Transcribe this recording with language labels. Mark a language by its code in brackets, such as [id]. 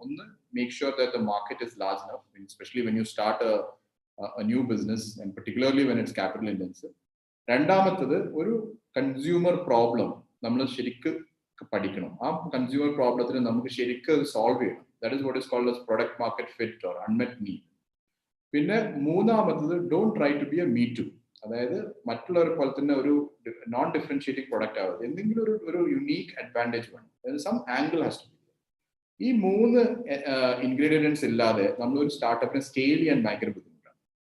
[en] ഒന്ന്, make sure that the market is large enough, especially when you start a new business and particularly when it's capital intensive. [ml] രണ്ടാമത്തത്, ഒരു consumer problem നമ്മൾ ശരിക്കും പഠിക്കണം. ആ consumer പ്രോബ്ലത്തിന് നമുക്ക് ശരിക്കും സോൾവ് ചെയ്യണം. [en] That is what is called as product market fit or unmet need. [ml] പിന്നെ മൂന്നാമത്തത്, [en] don't try to be a me too, [ml] അതായത് മറ്റുള്ളവരെ പോലെ തന്നെ ഒരു നോൺ ഡിഫറൻഷിയേറ്റിംഗ് പ്രൊഡക്റ്റ് ആവുക, എന്തെങ്കിലും ഒരു യുണീക്ക് അഡ്വാൻറ്റേജ് വേണം, [en] Some angle has to be. [ml] ഈ 3 ഇൻഗ്രീഡിയൻസ് ഇല്ലാതെ നമ്മൾ ഒരു സ്റ്റാർട്ടപ്പിനെ സ്കെയിൽ ചെയ്യാൻ ഭയങ്കര ബുദ്ധിമുട്ടാണ്.